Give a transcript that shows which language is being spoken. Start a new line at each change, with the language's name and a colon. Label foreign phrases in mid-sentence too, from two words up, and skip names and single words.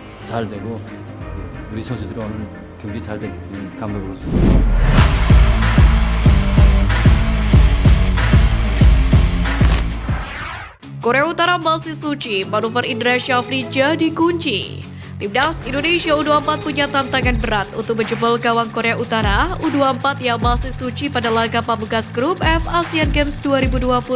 Korean: 잘 되고 우리 선수들이 오늘 경기 잘 된 감독으로서
Indonesian: Korea Utara masih suci, manuver Indra Syafri jadi kunci. Timnas Indonesia U24 punya tantangan berat untuk menjebol gawang Korea Utara U24 yang masih suci pada laga pamungkas grup F Asian Games 2022.